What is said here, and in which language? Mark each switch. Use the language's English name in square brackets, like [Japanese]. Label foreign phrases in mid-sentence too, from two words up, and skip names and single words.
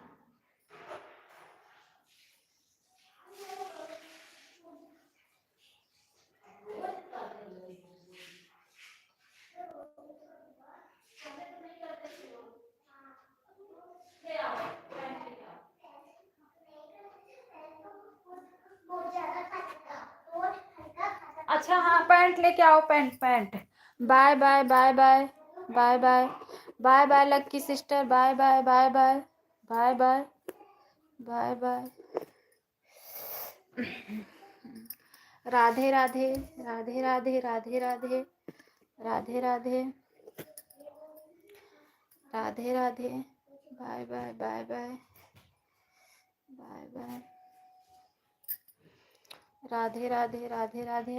[Hindi] ले आओ, पैंट लेके आओ। अच्छा हाँ, पैंट लेके आओ, पैंट पैंट। [English] Bye bye bye bye bye bye bye bye lucky sister, bye bye bye bye bye bye bye bye. [Hindi] राधे राधे राधे राधे राधे राधे राधे राधे राधे राधे, [English] Bye bye bye bye bye bye, [Hindi] राधे राधे राधे राधे।